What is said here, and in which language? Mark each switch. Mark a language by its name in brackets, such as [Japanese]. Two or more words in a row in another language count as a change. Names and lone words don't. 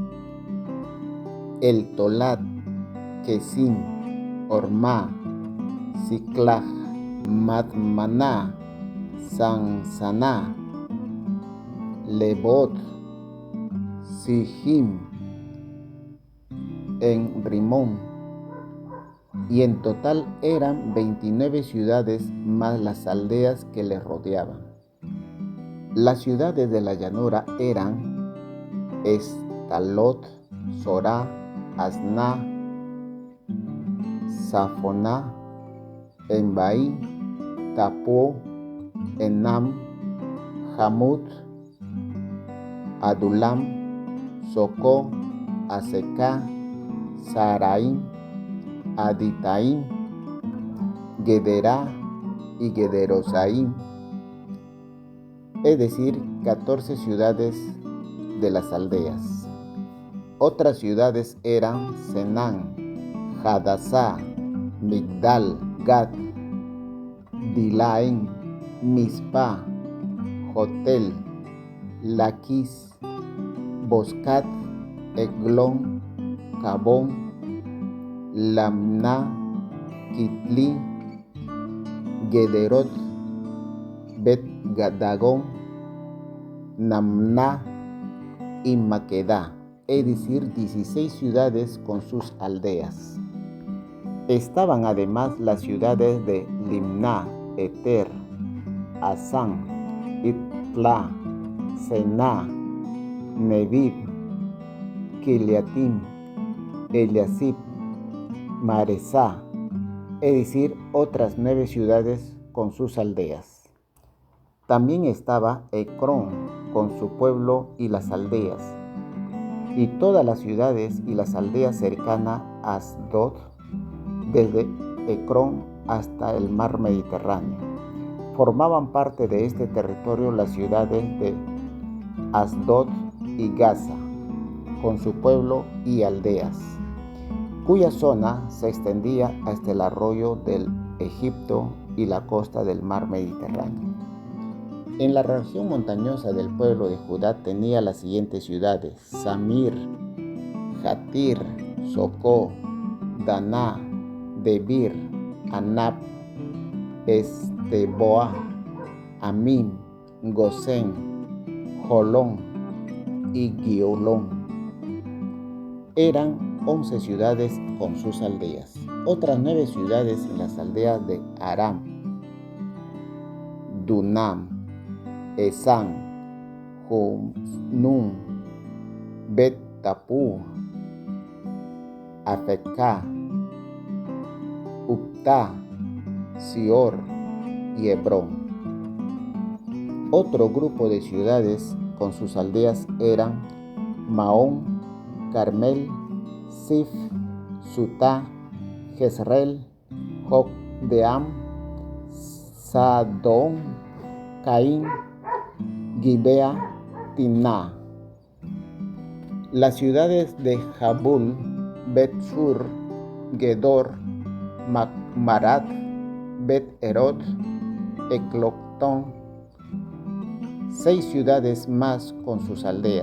[Spanish] El Tolat, Quesim, Ormá, Siclag, Madmaná, Sansaná, Lebot, Sijim, en Rimón, y en total eran 29 ciudades más las aldeas que les rodeaban. Las ciudades de la llanura eran Estalot, Sorá, Asná, Safoná, Embaí, Tapó, Enam, Jamut, Adulam, Socó, Azecá, Saraín, Aditaín, Gederá y Gederosaín, es decir, 14 ciudades de las aldeas. Otras ciudades eran Senán, Hadasá, Migdal, Gad, Dilaén, Mizpá, Jotel, Laquis, Boscat, Eglón, Cabón, Lamná, Kitli, Gederot, Bet-Gadagón, Namná y Maquedá, es decir, 16 ciudades con sus aldeas. Estaban además las ciudades de Limná, Eter, Asán, Itla, Sená, Nebib, Kiliatim, Eliasib, Maresá, es decir, otras 9 ciudades con sus aldeas. También estaba Ecrón con su pueblo y las aldeas, y todas las ciudades y las aldeas cercanas a Asdod, desde Ecrón hasta el mar Mediterráneo. Formaban parte de este territorio las ciudades de Asdod y Gaza, con su pueblo y aldeas, cuya zona se extendía hasta el arroyo del Egipto y la costa del mar Mediterráneo. En la región montañosa del pueblo de Judá tenía las siguientes ciudades: Samir, Jatir, Socó, Daná, Debir, Anab, Esteboa, Amim, Gosén, Jolón y Giolón. Eran 11 ciudades con sus aldeas. Otras 9 ciudades en las aldeas de Aram, Dunam, Esán, Junum, Bet-Tapú, Afecá, Uptá, Sior y Hebrón. Otro grupo de ciudades con sus aldeas eran Maón, Carmel, Sif, Sutá, Jezreel, Jocdeam, Sadón, Caín, Gibea, Timná. Las ciudades de Jabul, Bet-sur, Gedor, Marat, Bet-erot, Ecloctón, 6 ciudades más con sus aldeas.